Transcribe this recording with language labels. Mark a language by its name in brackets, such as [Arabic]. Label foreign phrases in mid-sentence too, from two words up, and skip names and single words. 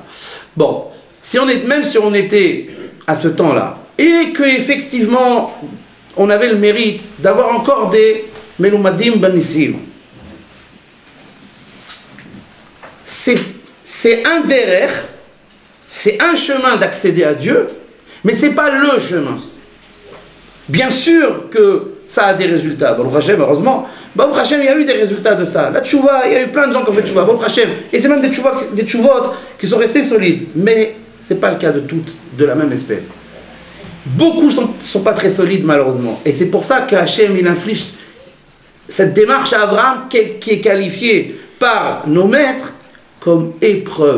[French] Bon, même si on était à ce temps-là, et qu'effectivement, on avait le mérite d'avoir encore des [Hebrew] מלומדים בניסים, [French] c'est un derer, c'est un chemin d'accéder à Dieu, mais ce n'est pas le chemin. Bien sûr que ça a des résultats. [Hebrew] ברוך השם, heureusement. ברוך השם, [French] il y a eu des résultats de ça. La tchouva, il y a eu plein de gens qui ont fait tchouva. [Hebrew] ברוך השם. [French] Et c'est même des tchouvot qui sont restés solides. Mais ce n'est pas le cas de toutes de la même espèce. Beaucoup ne sont pas très solides, malheureusement. Et c'est pour ça que Hashem, il inflige cette démarche à Abraham qui est qualifiée par nos maîtres comme épreuve.